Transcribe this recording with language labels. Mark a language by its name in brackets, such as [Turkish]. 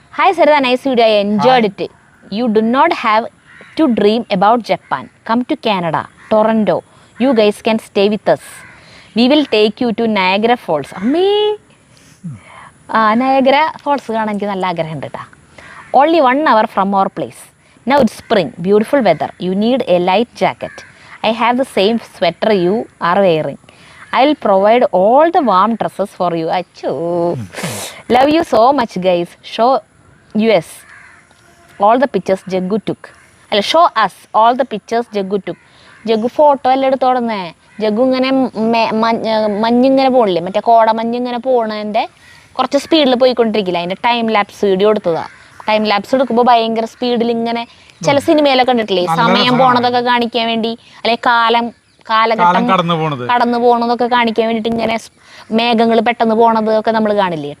[English] Hi Saritha, nice video, I enjoyed it. You do not have to dream about Japan. Come to Canada, Toronto. You guys can stay with us. We will take you to Niagara Falls. [Malayalam] അമ്മേ, Niagara false കാണാൻ എനിക്ക് നല്ല ആഗ്രഹമുണ്ട് കേട്ടോ. [English] Only 1 hour from our place. Now it's spring, beautiful weather. You need a light jacket. I have the same sweater you are wearing. I'll provide all the warm dresses for you. Achoo. Love you so much, guys. Show us all the pictures Jaggu took. അല്ല, show us all the pictures Jaggu took. [Malayalam] Jaggu photo എല്ലാം എടുത്തോടുന്നേ. ജഗ്ഗു ഇങ്ങനെ മഞ്ഞിങ്ങനെ പോണില്ലേ, മറ്റേ കോടമഞ്ഞിങ്ങനെ പോണതിൻ്റെ കുറച്ച് സ്പീഡിൽ പോയിക്കൊണ്ടിരിക്കില്ല, അതിൻ്റെ time lapse video എടുത്തതാണ്. Time lapse എടുക്കുമ്പോൾ ഭയങ്കര സ്പീഡിൽ ഇങ്ങനെ ചില സിനിമയിലൊക്കെ കണ്ടിട്ടില്ലേ, സമയം പോണതൊക്കെ കാണിക്കാൻ വേണ്ടി, അല്ലെങ്കിൽ കാലഘട്ടം കടന്നു പോണതൊക്കെ കാണിക്കാൻ വേണ്ടിയിട്ട് ഇങ്ങനെ മേഘങ്ങൾ പെട്ടെന്ന് പോണത് ഒക്കെ നമ്മൾ കാണില്ലേ.